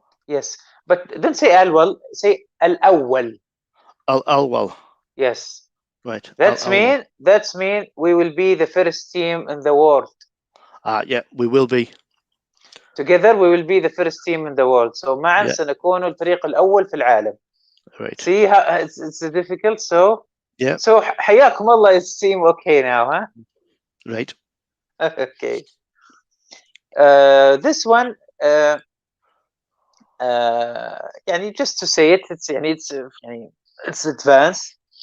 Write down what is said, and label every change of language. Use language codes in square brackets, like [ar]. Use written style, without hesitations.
[en] Yes, but don't say الأول, say الأول. [ar] الأول. [en] Yes. Right. That's mean we will be the first team in the world. Yeah, we will be. Together we will be the first team in the world. [ar] So معا سنكون الفريق الأول في العالم. [en] Right. See how it's difficult. So yeah. So [ar] حياكم الله [en] is seem okay now, huh? Right. Okay. This one, يعني just to say it, it's advanced.